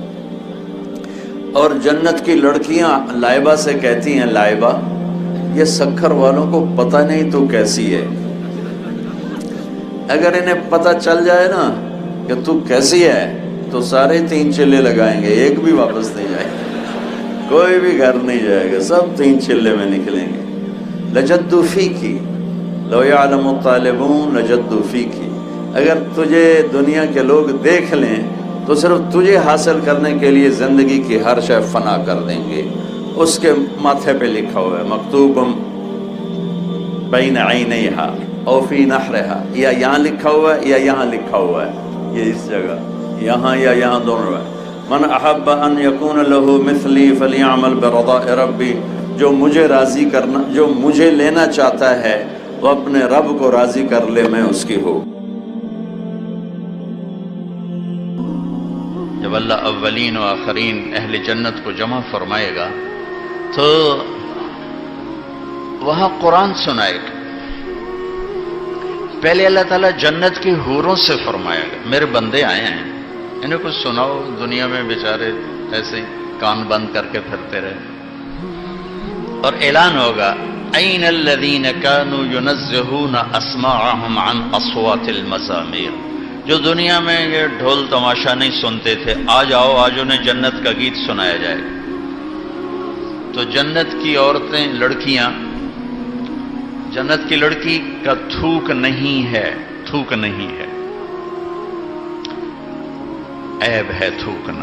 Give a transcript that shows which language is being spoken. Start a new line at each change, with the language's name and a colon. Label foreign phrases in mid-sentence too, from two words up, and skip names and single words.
Urdu: اور جنت کی لڑکیاں لائبہ سے کہتی ہیں، لائبہ یہ سکھر والوں کو پتہ نہیں تو کیسی ہے، اگر انہیں پتہ چل جائے نا کہ تو کیسی ہے تو سارے 3 چلے لگائیں گے، ایک بھی واپس نہیں جائے گا، کوئی بھی گھر نہیں جائے گا، سب 3 چلے میں نکلیں گے۔
Arabic: لجدوا فیکی لو یعلم الطالبون لجدوا فیکی،
Urdu: اگر تجھے دنیا کے لوگ دیکھ لیں تو صرف تجھے حاصل کرنے کے لیے زندگی کی ہر شے فنا کر دیں گے۔ اس کے ماتھے پہ لکھا ہوا ہے
Arabic: مکتوب بین عینیہا او فی نحرہا،
Urdu: یا یہاں لکھا ہوا ہے یا یہاں لکھا ہوا ہے، یہ اس جگہ یہاں یا یہاں دونوں ہے۔
Arabic: من احب ان یکون لہ مثلی فلیعمل برضاء ربی،
Urdu: جو مجھے راضی کرنا، جو مجھے لینا چاہتا ہے وہ اپنے رب کو راضی کر لے، میں اس کی ہوں۔ جب اللہ اولین و آخرین اہل جنت کو جمع فرمائے گا تو وہاں قرآن سنائے گا۔ پہلے اللہ تعالیٰ جنت کی حوروں سے فرمائے گا، میرے بندے آئے ہیں انہیں کچھ سناؤ، دنیا میں بیچارے ایسے ہی کان بند کر کے پھرتے رہے۔ اور اعلان ہوگا
Arabic: این الذین کانوا ینزہون اسماعہم عن اصوات المزامیر،
Urdu: جو دنیا میں یہ ڈھول تماشا نہیں سنتے تھے، آ جاؤ، آج انہیں جنت کا گیت سنایا جائے گا۔ تو جنت کی عورتیں، لڑکیاں، جنت کی لڑکی کا تھوک نہیں ہے، تھوک نہیں ہے، عیب ہے تھوکنا۔